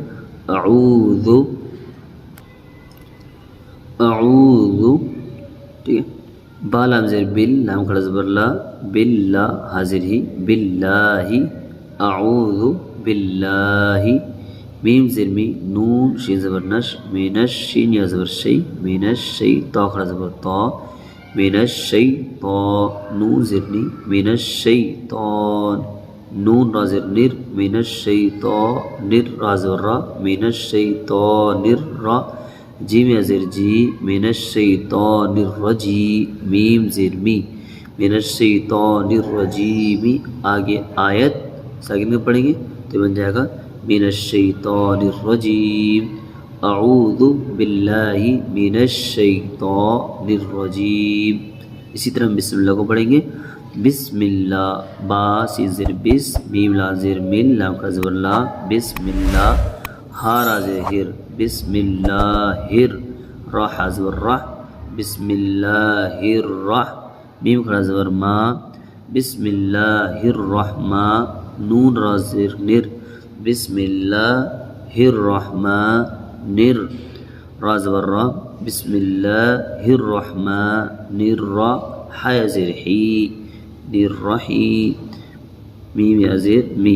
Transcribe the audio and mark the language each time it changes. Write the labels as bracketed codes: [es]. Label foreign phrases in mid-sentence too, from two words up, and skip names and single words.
[ur] اعوذ، ٹھیک ہے۔ با لام زیر بل، لام کھڑا زبر لا، باللہ حاضر ہی، باللہ، [ar] اعوذ باللہ، [ur] میم زیر می، نون شین زبر نش، مین شین یا زبر شی، مین الشی، تا کھڑا زبر تا، [ar] مین الشیطان، [ur] نون زیر نی، [ar] مین الشیطان، [ur] نون را زیر نر، [ar] من الشیطان [ur] را زبر را، [ar] من الشیطان [ur] را، جیم یا زیر جی، [ar] من الشیطان الرجیم، [ur] میم زیر می، [ar] من الشیطان الرجیم۔ [ur] آگے آیت ساکن میں پڑھیں گے تو بن جائے گا [ar] من الشیطان الرجیم، اعوذ باللہ من الشیطان الرجیم۔ [ur] اسی طرح [ar] بسم اللہ [ur] کو پڑھیں گے، [ar] بسم اللہ، [ur] با سین زیر بس، میم لا زیر مل، لام کا زبر لا، [ar] بسم اللہ، [ur] ہا را زیر ہر، بسم اللہ، را حا زبر رح، [ar] بسم اللہ الرح، [ur] میم کھڑا زبر ما، [ar] بسم اللہ الرحمن، [ur] نون را زیر نر، [ar] بسم اللہ الرحمن، [ur] را زبر را، [ar] بسم اللہ الرحمن الرا، [ur] حا زیر حی، الرحیم، میم یا زیر می۔